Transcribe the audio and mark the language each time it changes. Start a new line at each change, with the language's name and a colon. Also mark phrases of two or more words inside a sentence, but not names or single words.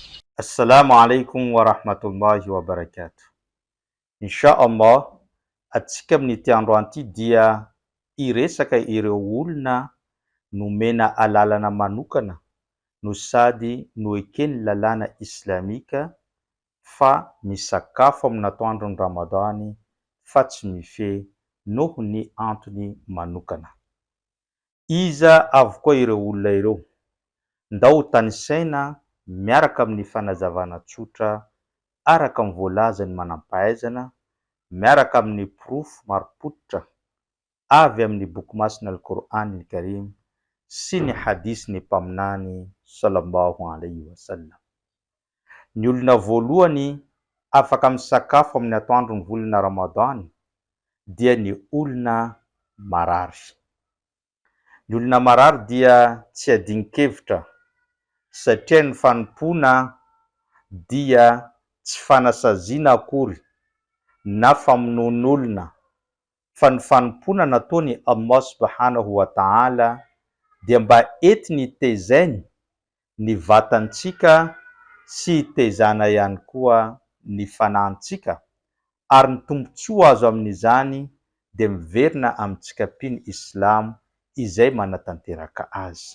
Arabic: السلام عليكم ورحمة الله وبركاته. إن شاء الله,
Malagasy: atsika amin'ity androany ity dia iresaka ireo olona nomena alalana manokana no sady no ekeny lalàna islamika fa misakafo amin'natoandron'ny Ramadany fa tsy mifehy noho ny antony manokana. Iza avokoa ireo olona ireo? Ndao tanisaina miaraka amin'ny fanazavana tsotra araka ny voalazany manam-pahaizana, miaraka amin'ny porofo marim-pototra avy amin'ny boky masina Al-Qur'anil Karim sy ny hadisy ny mpaminany
Arabic: صلى الله عليه وسلم.
Malagasy: Ny olona voalohany afaka misakafo amin'ny atoandron'ny volana Ramadany dia ny olona marary. Ny olona marary dia tsy adinkevitra satria ny fanompoana dia tsy fanasaziana akory na famonoan'olona fa ny fanompoana nataony Allah
Arabic: سبحانه وتعالى
Malagasy: dia mba entiny tezainy ny vatantsika sy tezana ihany koa ny fanahintsika, ary ny tombotsoa azo amin'izany dia miverina amintsika piny Islamo izay manatanteraka azy.